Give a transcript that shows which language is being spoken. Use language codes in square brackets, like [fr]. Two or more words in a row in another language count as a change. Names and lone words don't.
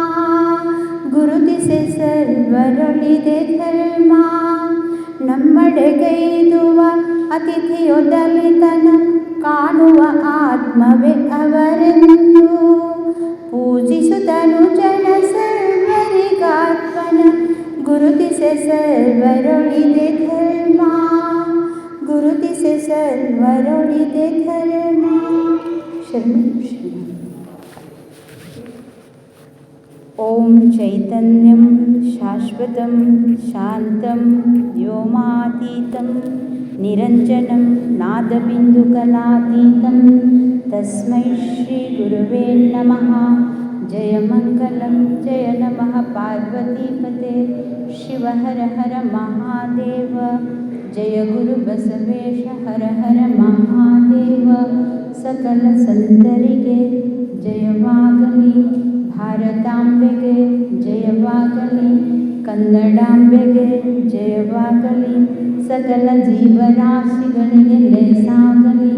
[kn] ನಮ್ಮಡೆಗೈದುವ ಅತಿಥಿಯೊದಲಿತನ ಕಾಣುವ ಆತ್ಮವೇ ಅವರೆಂದು. ಪೂಜಿಸುತ್ತನು ಜನ ಸರ್ವರಿಗಾತ್ಮನ ಗುರುತಿಸೆ ಸರ್ವರೊಳಿದೆ ಧರ್ಮ. [sa] ಓಂ ಚೈತನ್ಯಂ ಶಾಶ್ವತಂ ಶಾಂತಂ ವ್ಯೋಮಾತೀತಂ ನಿರಂಜನಂ ನಾದಬಿಂದುಕಲಾತೀತಂ ತಸ್ಮೈ ಶ್ರೀ ಗುರುವೇ ನಮಃ. ಜಯ ಮಂಗಲಂ ಜಯ ನಮಃ ಪಾರ್ವತೀಪತೆ ಶಿವ ಹರ ಹರ ಮಹಾದೇವ. ಜಯ ಗುರು ಬಸವೇಶ ಹರ ಹರ ಮಹಾದೇವ. [kn] ಸಕಲ ಸಂತರಿಗೆ ಜಯವಾಗಲಿ, ಭಾರತಾಂಬೆಗೆ ಜಯವಾಗಲಿ, ಕನ್ನಡಾಂಬೆಗೆ ಜಯವಾಗಲಿ, ಸಕಲ ಜೀವರಾಶಿಗಳಿಗೆ ಲೇಸಾಗಲಿ.